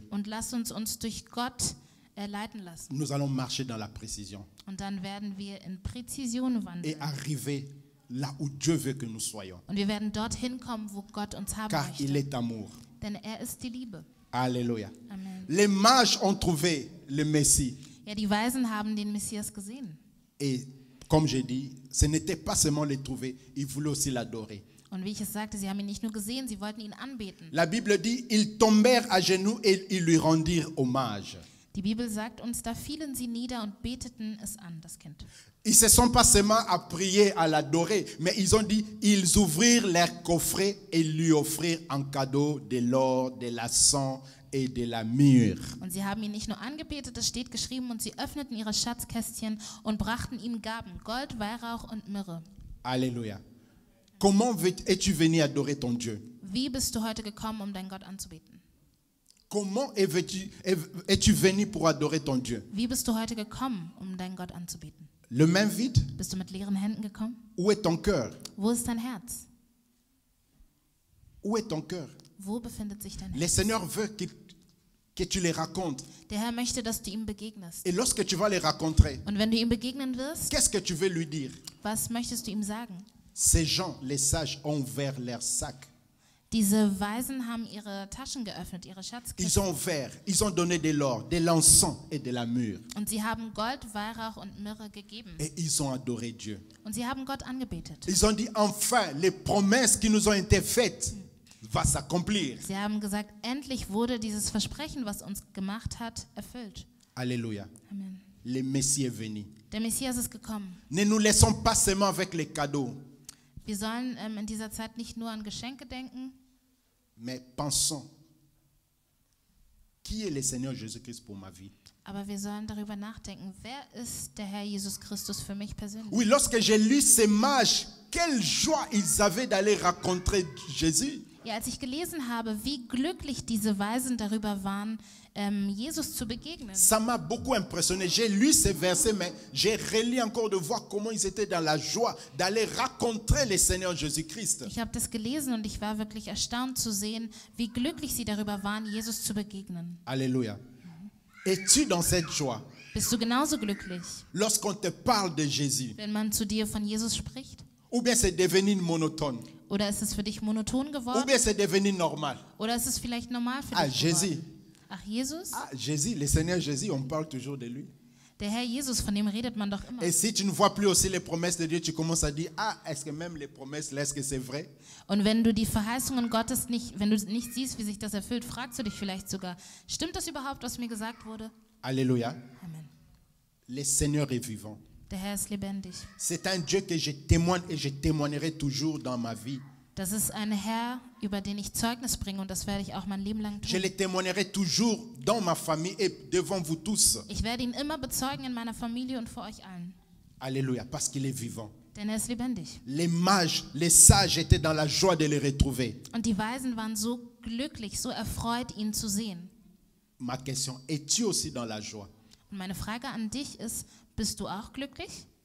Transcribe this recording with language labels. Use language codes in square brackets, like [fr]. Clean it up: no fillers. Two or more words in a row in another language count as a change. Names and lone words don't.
[de] und lasst uns durch Gott leiten lassen. [fr] Nous allons marcher dans la précision [de] Und dann werden wir in Präzision [fr] et [de] wandeln. [fr] arriver là où Dieu veut que nous soyons. [de] Und wir werden dorthin kommen, wo Gott uns haben [fr] Car il [de] möchte. [fr] est amour. [de] Denn er ist die Liebe. [fr] Alléluia. Amen. Les mages ont trouvé le Messie. [de] Ja, die Weisen haben den Messias gesehen. [fr] Et comme j'ai dit, ce n'était pas seulement le trouver, ils voulaient aussi l'adorer. [de] Und wie ich es sagte, sie haben ihn nicht nur gesehen, sie wollten ihn anbeten. [fr] La Bible dit, ils tombèrent à genoux et ils lui rendirent hommage. [de] Die Bibel sagt uns, da fielen sie nieder und beteten es an, das Kind. [fr] Ils ne se sont pas seulement à prier, à l'adorer, mais ils ont dit, ils ouvrirent leur coffret et lui offrirent en cadeau de l'or, de l'argent et de la myrrhe. [de] Und sie haben ihn nicht nur angebetet, das steht geschrieben, und sie öffneten ihre Schatzkästchen und brachten ihm Gaben, Gold, Weihrauch und Myrrhe. [fr] Alléluia. Comment es-tu venu adorer ton Dieu? [de] Wie bist du heute gekommen, um deinen Gott anzubeten? [fr] Comment es-tu venu pour adorer ton Dieu? [de] Wie bist du heute gekommen, um deinen Gott anzubeten? [fr] Le main vide? [de] Bist du mit leeren Händen gekommen? [fr] Où est ton cœur? [de] Wo ist dein Herz? [fr] Où est ton cœur? [de] Wo befindet sich dein [fr] Le [de] Herz? [fr] Seigneur veut que tu les racontes. [de] Der Herr möchte, dass du ihm begegnest. [fr] Et lorsque tu vas les rencontrer, [de] Und wenn du ihm begegnen wirst, [fr] qu'est-ce que tu veux lui dire? [de] was möchtest du ihm sagen? [fr] Ces gens, les sages, ont ouvert leurs sacs. [de] Diese Weisen haben ihre Taschen geöffnet, ihre [fr] Ils [de] Schatzkisten. [fr] ont ouvert, ils ont donné de l'or, de l'encens et de la myrrhe. [de] Und sie haben Gold, Weihrauch und Myrrhe gegeben. [fr] Et ils ont adoré Dieu. [de] Und sie haben Gott angebetet. [fr] Ils ont dit, enfin, les promesses qui nous ont été faites vont s'accomplir. [de] Sie haben gesagt, endlich wurde dieses Versprechen, was uns gemacht hat, erfüllt. [fr] Alléluia. Amen. Le Messie est venu. [de] Der Messias ist gekommen. [fr] Ne nous laissons pas seulement avec les cadeaux, [de] Wir sollen in dieser Zeit nicht nur an Geschenke denken, [fr] mais pensons, qui est le Seigneur Jésus-Christ pour ma vie? [de] aber wir sollen darüber nachdenken, wer ist der Herr Jesus Christus für mich persönlich? [fr] Oui, lorsque j'ai lu ces mages, quelle joie ils avaient d'aller rencontrer Jésus. [de] Ja, als ich gelesen habe, wie glücklich diese Weisen darüber waren, Jesus zu begegnen. [fr] Ça m'a beaucoup impressionné. J'ai lu ces versets, mais j'ai relu encore de voir comment ils étaient dans la joie d'aller rencontrer le Seigneur Jésus-Christ. [de] Ich habe das gelesen und ich war wirklich erstaunt zu sehen, wie glücklich sie darüber waren, Jesus zu begegnen. [fr] Alléluia. Es-tu dans cette joie [de] Bist du genauso glücklich, [fr] lorsqu'on te parle de Jésus? [de] wenn man zu dir von Jesus spricht? [fr] Ou bien c'est devenu monotone? [de] Oder ist es für dich monoton [fr] Ou [de] geworden? [fr] bien c'est devenu normal? [de] Oder ist es vielleicht normal für Ah, dich [fr] Jésus. [de] geworden? Ach, Jesus? [fr] Ah, Jésus, le Seigneur Jésus, on parle toujours de lui. [de] Der Herr Jesus, von dem redet man doch immer. [fr] Et si tu ne vois plus aussi les promesses de Dieu, tu commences à dire, ah, est-ce que même les promesses, là, est-ce que c'est vrai? [de] Und wenn du die Verheißungen Gottes nicht, wenn du nicht siehst, wie sich das erfüllt, fragst du dich vielleicht sogar, stimmt das überhaupt, was mir gesagt wurde? [fr] Alléluia. Amen. Le Seigneur est vivant. [de] Der Herr ist lebendig. [fr] C'est un Dieu que je témoigne et je témoignerai toujours dans ma vie. [de] Das ist ein Herr, über den ich Zeugnis bringe und das werde ich auch mein Leben lang [fr] Je [de] tun. [fr] le témoignerai toujours dans ma famille et devant vous tous. [de] Ich werde ihn immer bezeugen in meiner Familie und vor euch allen, [fr] Alléluia, parce qu'il est vivant. [de] denn er ist lebendig. [fr] Les mages, les sages étaient dans la joie de le retrouver. [de] Und die Weisen waren so glücklich, so erfreut, ihn zu sehen. [fr] Ma question, es-tu aussi dans la joie? [de] Und meine Frage an dich ist, bist du auch glücklich?